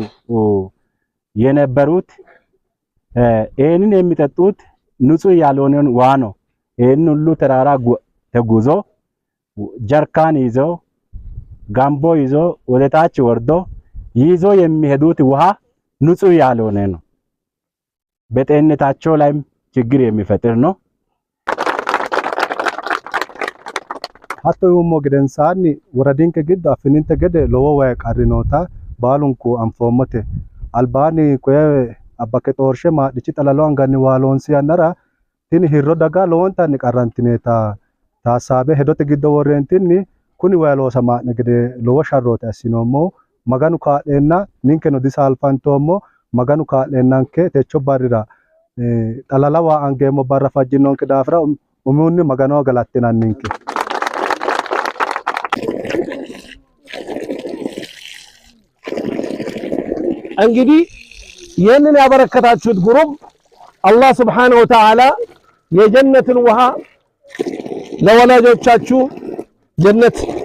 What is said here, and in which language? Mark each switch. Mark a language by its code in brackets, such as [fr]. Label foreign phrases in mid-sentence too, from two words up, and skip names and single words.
[am] የነበሩት። እነን የሚጠጡት ንጹህ ያልሆነን ውሃ ነው። ይሄን ሁሉ ተራራ ተጉዞ ጀርካን ይዞ ጋምቦ ይዞ ወደ ታች ወርዶ ይዞ የሚሄዱት ውሃ ንጹህ ያልሆነ ነው። በጤንነታቸው ላይ ችግር የሚፈጥር ነው። [sid] hatto yumo gedensaanni woradinke giddo affininte gede lowo wayi qarrinoota baalunku anfoommote albaani koye abbake xoorshe maadhichi xalalo anganni waa loonsi yannara tini hirro daga lowontanni qarrantineeta taasaabe hedote giddo worreentinni kuni wayi loosamaa'ne gede lowo sharrooti assinoommo maganu kaa'leenna ninkeno disaalfantoommo maganu kaa'leennanke techo barrira xalala waa angeemmo barra fajjinonke daafira umihunni maganoo galattinanninke [am] እንግዲህ ይሄንን ያበረከታችሁት ግሩፕ አላህ [ar] سبحانه وتعالى [am] የጀነትን ውሃ ለወላጆቻችሁ ጀነት